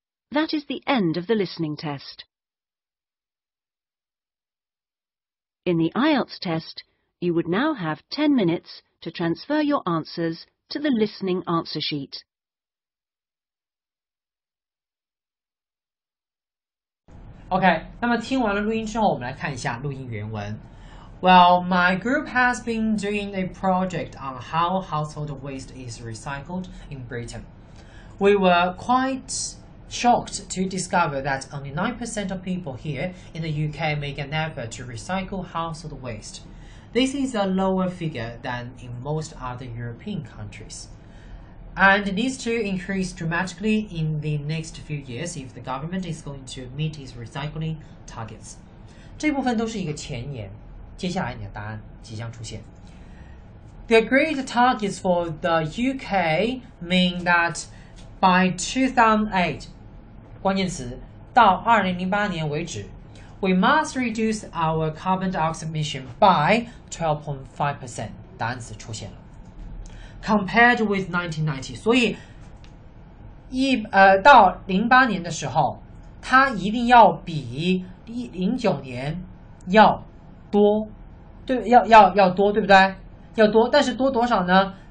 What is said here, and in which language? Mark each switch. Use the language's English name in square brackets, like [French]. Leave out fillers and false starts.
[English] That is the end of the listening test. In the IELTS test, you would now have 10 minutes to transfer your answers to the listening answer sheet. [Chinese] OK， 那么听完了录音之后，我们来看一下录音原文。 [English] Well, my group has been doing a project on how household waste is recycled in Britain. We were quite shocked to discover that only 9% of people here in the UK make an effort to recycle household waste. This is a lower figure than in most other European countries, and needs to increase dramatically in the next few years if the government is going to meet its recycling targets. [Chinese] 这部分都是一个前言，接下来你的答案即将出现。 [English] The agreed targets for the UK mean that by 2008, [Chinese] 关键词到2008年为止 [English] we must reduce our carbon dioxide emission by 12.5%. [Chinese] 答案词出现了。 [English] Compared with 1990， [Chinese] 所以到08年的时候，它一定要比09年要多，对，要多，对不对？要多，但是多多少呢